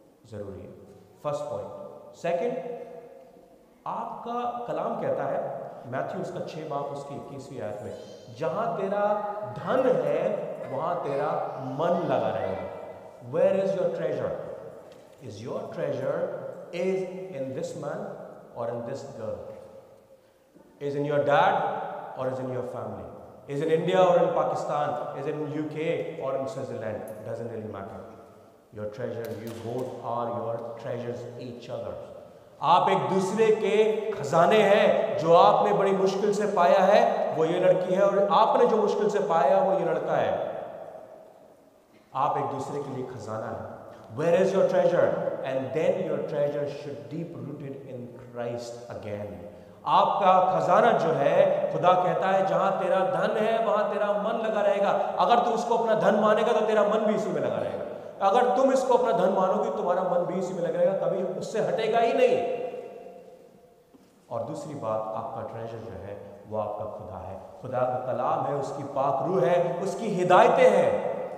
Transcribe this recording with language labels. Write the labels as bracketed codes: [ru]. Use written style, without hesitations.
[hi] जरूरी है, first point. Second, आपका कलाम कहता है, मैथ्यू उसका 6 बाब उसकी 21वीं आयत में, जहां तेरा धन है वहां तेरा मन लगा रहेगा। [en] Where is your treasure? Is your treasure is in this man और in this girl? Is in your dad or is in your family? Is in India or in Pakistan? Is in UK or in Switzerland? Doesn't really matter. Your treasure, you both are your treasures each other. [hi] आप एक दूसरे के खजाने हैं। जो आपने बड़ी मुश्किल से पाया है वो ये लड़की है, और आपने जो मुश्किल से पाया वो ये लड़का है। आप एक दूसरे के लिए खजाना है। [en] Where is your treasure? And then your treasure should deep rooted in Christ again. [hi] आपका खजाना जो है, खुदा कहता है जहां तेरा धन है वहां तेरा मन लगा रहेगा। अगर तू इसको अपना धन मानेगा तो तेरा मन भी इसी में लगा रहेगा। अगर तुम इसको अपना धन मानोगे तुम्हारा मन भी इसी में लगा रहेगा, कभी उससे हटेगा ही नहीं। और दूसरी बात, आपका ट्रेजर जो है वो आपका खुदा है, खुदा का कलाम है, उसकी पाक रूह है, उसकी हिदायतें हैं।